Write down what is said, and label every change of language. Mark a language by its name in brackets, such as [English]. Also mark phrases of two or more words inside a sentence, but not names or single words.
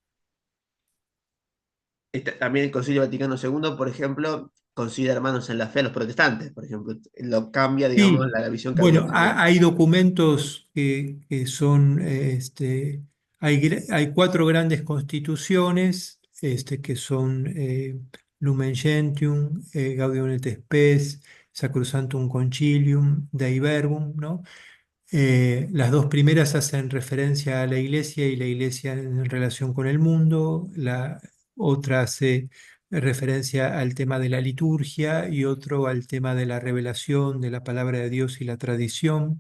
[Spanish] También el Concilio Vaticano II, por ejemplo, considera hermanos en la fe a los protestantes, por ejemplo, lo cambia, digamos, Sí, la visión que había bueno, tenido. hay documentos que son, hay cuatro grandes constituciones que son Lumen Gentium, Gaudium et Spes Sacrosanctum Concilium, Dei Verbum, ¿no? Las dos primeras hacen referencia a la iglesia y la iglesia en relación con el mundo, la otra hace referencia al tema de la liturgia y otro al tema de la revelación de la palabra de Dios y la tradición.